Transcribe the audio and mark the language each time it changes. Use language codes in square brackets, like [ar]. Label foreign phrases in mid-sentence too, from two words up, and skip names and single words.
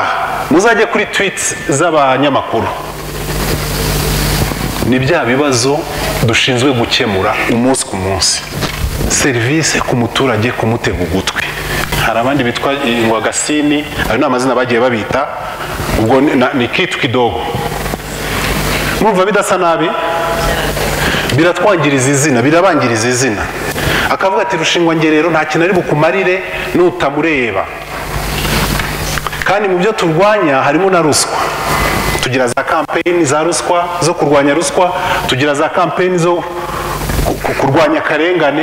[rw] Muzajye kuri tweets z'abanyamakuru. Ni bya bibazo dushinzwe gukemura umunsi ku munsi. Serivisi ku muturage, kumutega ugutwi. Hari abandi bitwa ingwagasini, ayo ni amazina bagiye babita, ubwo ni [sw] kitu kidogo. [rw] Mwumva bidasa nabi? Biratwangiriza izina, birabangiriza izina. Akavuga ati rushingwangerero nta kintu ari bukumarire nutamureba. Kandi mu byo turwanya harimo na ruswa. Tugira za campaign za ruswa, zo kurwanya ruswa, tugira za campaign zo kurwanya karengane.